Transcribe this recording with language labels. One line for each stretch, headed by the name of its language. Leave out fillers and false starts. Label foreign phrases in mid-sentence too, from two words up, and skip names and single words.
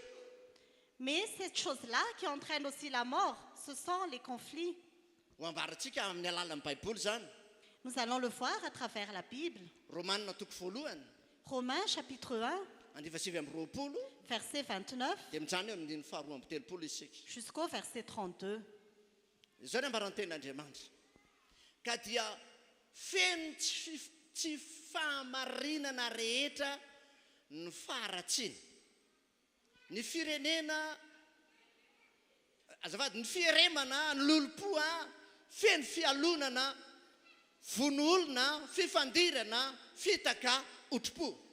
French: Mais cette chose-là qui entraîne aussi la mort, ce sont les conflits.
Malagasy: Ho ambarantsika amin'ny alalan'ny baiboly zany.
French: Nous allons le voir à travers la Bible.
Malagasy: Romanina toko voalohany
French: Romains chapitre 1,
Malagasy: andrifa sivy amby roapolo
French: verset 29
Malagasy: dia mijany eo amin'ny faharoa amby telopolo isika.
French: jusqu'au verset 32.
Malagasy: Izao ny ambaran'ny tenin'Andriamanitra. Ka dia feno tsy fahamarinana rehetra ny faharatsiana. Ny firenena azafady ny fieremana, ny lolopoa, feno fialonana, vonoolona, fifandirana, fitaka, otropo.